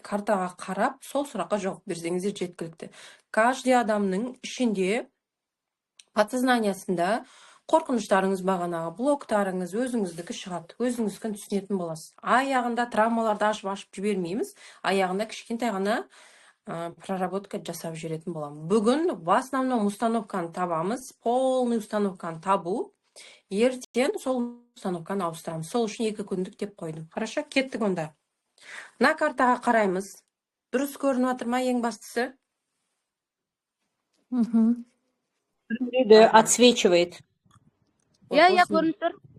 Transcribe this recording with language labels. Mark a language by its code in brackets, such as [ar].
[kk] Картаға қарап, сол сұраққа жауап берсеңіздер жеткілікті. Каждый адамның ішінде, подсознаниясында қорқыныштарыңыз бағанағы, блоктарыңыз өзіңіздікі шығады. Өзіңіздікін түсінетін боласыз. Аяғында травмаларды ашып жібермейміз. Аяғында кішкентай ғана проработка жасап жүретін боламын. Бүгін [ru] в основном [kk] установканы табамыз. Полный установканы табу. Ертең сол установканы ауыстырамыз. Сол үшін 2 күндік деп қойдым. [ru] Хорошо, [kk] кеттік онда. На картаға қараймыз. Дұрыс көрініп жатыр ма ең бастысы? [ru] Отсвечивает. [kk] Иә, көрініп тұр.